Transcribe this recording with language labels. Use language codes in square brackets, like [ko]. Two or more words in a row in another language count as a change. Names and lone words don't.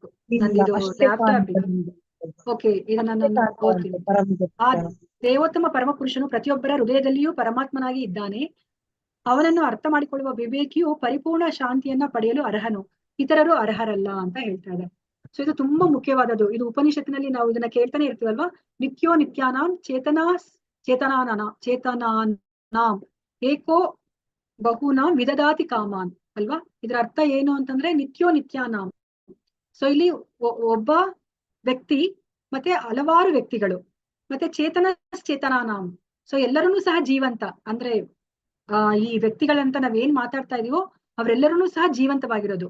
[kn] ನಂದಿದು ಲ್ಯಾಪ್ಟಾಪ್ ಇದೆ. ಓಕೆ, ಇದನ್ನ ನಾನು ಓದ್ತೀನಿ. ಆ ದೇವೋತ್ತಮ ಪರಮ ಪುರುಷನು ಪ್ರತಿಯೊಬ್ಬರ ಹೃದಯದಲ್ಲಿಯೂ ಪರಮಾತ್ಮನಾಗಿ ಇದ್ದಾನೆ. ಅವನನ್ನು ಅರ್ಥ ಮಾಡಿಕೊಳ್ಳುವ ವಿವೇಕಿಯು ಪರಿಪೂರ್ಣ ಶಾಂತಿಯನ್ನ ಪಡೆಯಲು ಅರ್ಹನು, ಇತರರು ಅರ್ಹರಲ್ಲ ಅಂತ ಹೇಳ್ತಾ ಇದೆ. ಸೊ ಇದು ಮುಖ್ಯವಾದದ್ದು. ಇದು ಉಪನಿಷತ್ತಿನಲ್ಲಿ ನಾವು ಇದನ್ನ ಕೇಳ್ತಾನೆ ಇರ್ತೀವಲ್ವಾ? [sa] ನಿತ್ಯೋ ನಿತ್ಯಾನಾಂ ಚೇತನಾನಾಂ ಏಕೋ ಬಹುನಾಂ ವಿದದಾತಿ ಕಾಮಾನ್ ಅಲ್ವಾ? [kn] ಇದರ ಅರ್ಥ ಏನು ಅಂತಂದ್ರೆ [sa] ನಿತ್ಯೋ ನಿತ್ಯಾನಾಂ. [kn] ಸೊ ಇಲ್ಲಿ ಒಬ್ಬ ವ್ಯಕ್ತಿ ಮತ್ತೆ ಹಲವಾರು ವ್ಯಕ್ತಿಗಳು, ಮತ್ತೆ ಚೇತನಾನಾಂ. ಸೊ ಎಲ್ಲರನ್ನೂ ಸಹ ಜೀವಂತ, ಅಂದ್ರೆ ಈ ವ್ಯಕ್ತಿಗಳಂತ ನಾವೇನ್ ಮಾತಾಡ್ತಾ ಇದೀವೋ ಅವರೆಲ್ಲರೂ ಸಹ ಜೀವಂತವಾಗಿರೋದು.